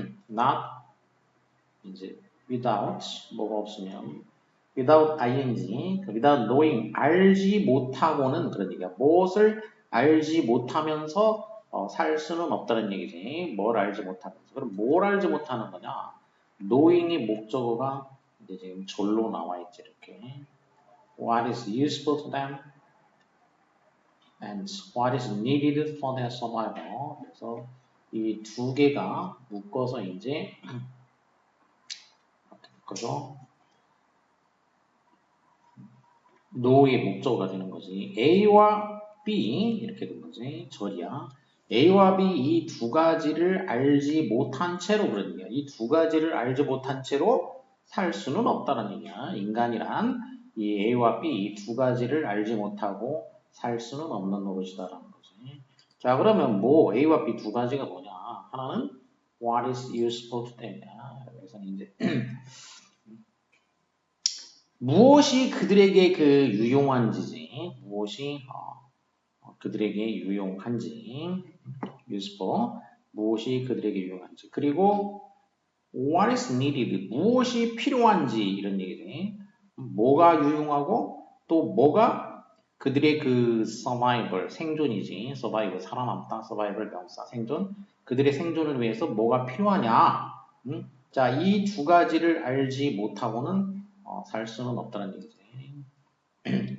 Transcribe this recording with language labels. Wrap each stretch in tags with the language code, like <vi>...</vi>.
<ko>not, 이제 without, 뭐가 없으면 without ing, without knowing, 알지 못하고는, 그런 얘기야. 무엇을 알지 못하면서 살 수는 없다는 얘기지. 뭘 알지 못하면서. 그럼 뭘 알지 못하는 거냐? knowing이 목적어가 이제 지금 절로 나와 있지, 이렇게.</ko> <en>What is useful to them and what is needed for their survival.</en> <ko>그래서 이 두 개가 묶어서 이제 이렇게 묶어서 know의 목적어가 되는 거지. A와 B 이렇게 된 거지. 절이야. A와 B 이 두 가지를 알지 못한 채로, 그런 얘기야. 이 두 가지를 알지 못한 채로 살 수는 없다는 얘기야. 인간이란 이 A와 B 이 두 가지를 알지 못하고 살 수는 없는 노릇이다라는 거지. 자, 그러면 뭐 A와 B 두 가지가 뭐냐?</ko> <en>하나는 what is useful to them이야.</en> <ko>그래서 이제 무엇이 그들에게 그 유용한지지. 무엇이 그들에게 유용한지.</ko> <en>useful.</en> <ko>무엇이 그들에게 유용한지.</ko> <en>그리고 what is needed.</en> <ko>무엇이 필요한지, 이런 얘기지. 뭐가 유용하고 또 뭐가 그들의 그 survival, 생존이지. survival, 살아남다. survival 명사, 생존. 그들의 생존을 위해서 뭐가 필요하냐. 자, 이 두 가지를 알지 못하고는 살 수는 없다는 얘기지.</ko>